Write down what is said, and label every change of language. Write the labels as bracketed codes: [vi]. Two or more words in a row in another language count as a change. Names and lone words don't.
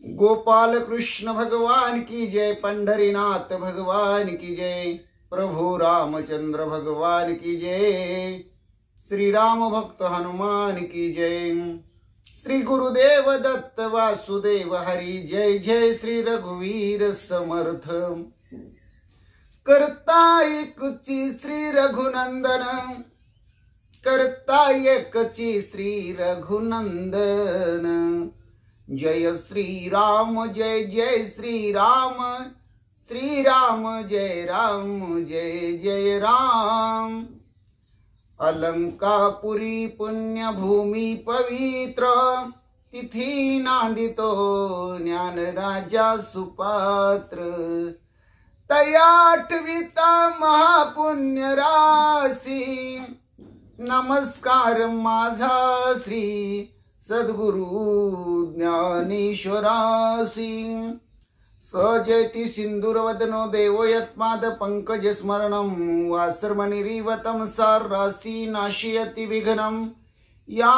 [hi] गोपाल कृष्ण भगवान की जय, पंढरीनाथ भगवान की जय, प्रभु रामचंद्र भगवान की जय, श्री राम भक्त हनुमान की जय, श्री गुरुदेव दत्त वासुदेव हरी जय जय, [mr] श्री रघुवीर समर्थ। करता एकची श्री रघुनंदन, करता एकची श्री रघुनंदन, [hi] जय श्री राम जय जय श्री राम, श्री राम जय राम जय जय राम। [mr] अलंकापुरी पुण्यभूमी पवित्र, तिथी नांदितो ज्ञान राजा सुपात्र, तयाठविता महापुण्य राशी, नमस्कार माझा श्री सद्गुरु ज्ञानेश्वरासी। [sa] सजयति सिंदूरवदनो देवो यत्माद पंकज स्मरणं, वासर्मणिरीवतं सारासी नाशयति विघ्नं, या